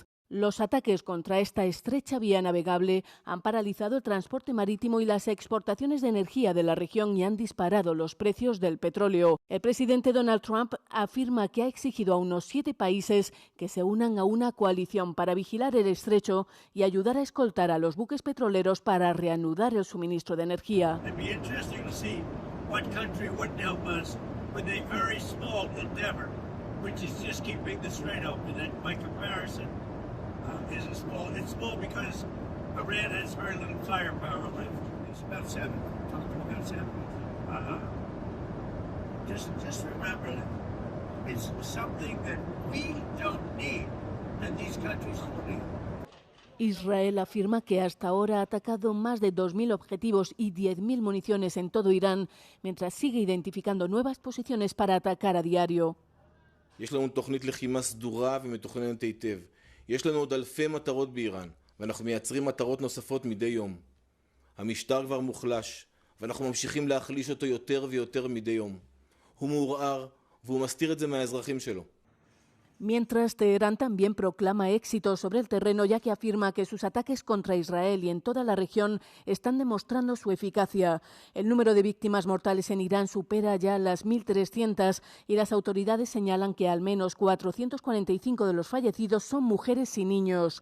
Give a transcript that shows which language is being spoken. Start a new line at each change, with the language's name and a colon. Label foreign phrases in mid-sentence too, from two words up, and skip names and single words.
Spanish: Los ataques contra esta estrecha vía navegable han paralizado el transporte marítimo y las exportaciones de energía de la región y han disparado los precios del petróleo. El presidente Donald Trump afirma que ha exigido a unos 7 países que se unan a una coalición para vigilar el estrecho y ayudar a escoltar a los buques petroleros para reanudar el suministro de energía.
English: Which is just keeping the Strait open. And by comparison, it's small because Iran has very little firepower left. It's about 7. Talking about 7. Just remember that it's something that we don't need, and these countries don't need.
Spanish: Israel afirma que hasta ahora ha atacado más de 2.000 objetivos y 10.000 municiones en todo Irán, mientras sigue identificando nuevas posiciones para atacar a diario.
Hebrew: יש לנו תוכנית לחימה סדורה ומתוכננת היטב. יש לנו עוד אלפי מטרות באיראן, ואנחנו מייצרים מטרות נוספות מדי יום. המשטר כבר מוחלש, ואנחנו ממשיכים להחליש אותו יותר ויותר מדי יום. הוא מעורער, והוא מסתיר את זה מהאזרחים שלו.
Spanish: Mientras, Teherán también proclama éxito sobre el terreno, ya que afirma que sus ataques contra Israel y en toda la región están demostrando su eficacia. El número de víctimas mortales en Irán supera ya las 1.300 y las autoridades señalan que al menos 445 de los fallecidos son mujeres y niños.